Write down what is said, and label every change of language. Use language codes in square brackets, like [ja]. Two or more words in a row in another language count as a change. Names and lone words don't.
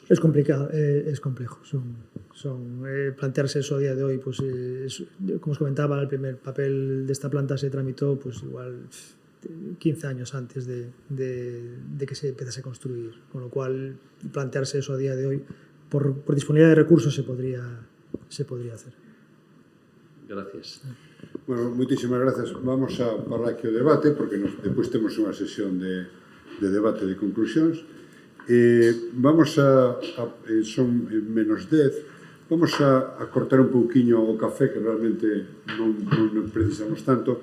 [es] Es complicado, es complejo. Plantearse eso a día de hoy, pues, como os comentaba, el primer papel de esta planta se tramitó pues igual 15 años antes de que se empezase a construir, con lo cual plantearse eso a día de hoy, por disponibilidad de recursos se podría hacer. Gracias. Bueno, [gl] moitísimas grazas. Vamos a parar aquí o debate, porque depois temos unha sesión de debate de conclusións. Vamos son menos 10, vamos a cortar un pouquiño o café, que realmente non precisamos tanto.